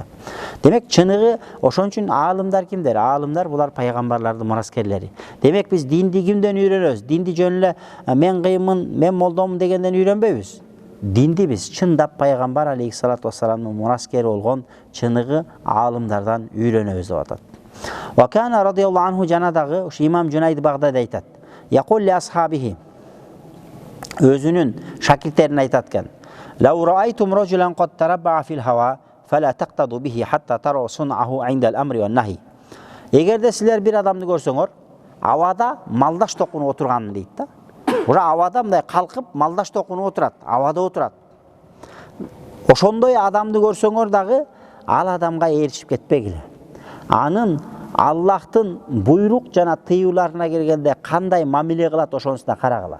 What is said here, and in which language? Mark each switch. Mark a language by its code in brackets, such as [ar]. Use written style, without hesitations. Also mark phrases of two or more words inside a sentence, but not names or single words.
[ky] Демек, чыныгы ошон үчүн аалымдар кимдер? Аалымдар булар пайгамбарлардын мураскерлери. Демек, биз динди кимден үйрөнөбүз? Динди жөн эле мен кыймын, мен молдомун дегенден үйрөнбөйбүз. Динди биз чындап пайгамбар алейхиссалату вассаламдын мураскери болгон чыныгы аалымдардан үйрөнөбүз деп атат. [ar] وكان رضي الله عنه [ky] жана дагы ушу имам Жунайд Багдади айтат. [ar] يقول لأصحابه, [ky] өзүнүн шакирттерине айтат экен: [ar] "لو رأيتم رجلا قد تربع في الهواء فلا تقتدوا به حتى تروا صنيعه عند الأمر والنهي." [ky] Эгерде силер бир адамды көрсөңөр, авада малдаш токунуп отурганын дейт да. Ура авада мындай калкып малдаш токунуп отурат, авада отурат. Ошондой адамды көрсөңөр дагы ал адамга ээрчип кетпегиле. Анын Аллахтын буйрук жана тыюуларына келгенде кандай мамиле кылат, ошонусуна карагыла.